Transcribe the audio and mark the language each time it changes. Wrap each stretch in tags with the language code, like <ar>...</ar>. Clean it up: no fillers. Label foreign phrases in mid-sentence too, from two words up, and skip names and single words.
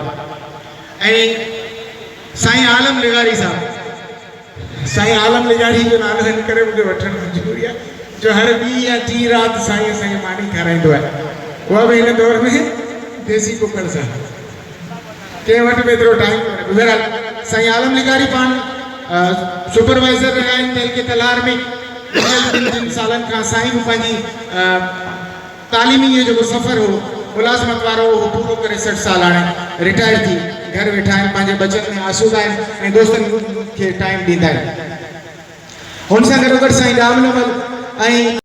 <sd>ऐं साईं आलम लिगारी साहब, साईं आलम लिगारी जो नालो हिन करे मूंखे वठणु मजबूरी आहे जो हर ॿी या टी राति साईं असांखे मानी खाराईंदो आहे उहा बि हिन दौर में देसी कुकड़ सां कंहिं वटि बि एतिरो टाइम कोन्हे। साईं आलम लिगारी पाण सुपरवाइज़र रहिया आहिनि तेल के तलार में। जिन सालनि खां साईं बि पंहिंजी तालीमी जो जेको सफ़र हो मुलाज़मत वारो उहो पूरो करे 60 साल हाणे रिटायर थी घर वेठा आहिनि पंहिंजे बचत में आसूदा आहिनि ऐं दोस्तनि खे टाइम ॾींदा आहिनि। हुन सां गॾोगॾु साईं दामनमल ऐं</sd>